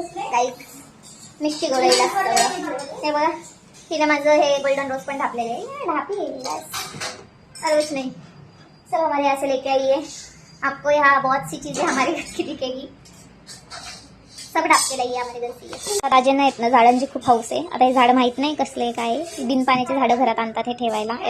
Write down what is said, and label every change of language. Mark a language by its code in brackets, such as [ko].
[mr] काही मी शिकवलं हिला. हे बघा, तिने माझं हे गोल्डन रोज पण ढापलेले आहे. [hi] ढापी और कुछ नहीं, सब हमारे यहाँ से लेके आई है. आपको यहाँ बहुत सी चीजें हमारे घर की दिखेगी. सब ढाप के लाई हमारे घर की. [mr] राजेंना येत ना झाडांची खूप हौस आहे. आता हे झाड माहित नाही कसले काय, बिन पाण्याचे झाडं घरात आणतात हे ठेवायला.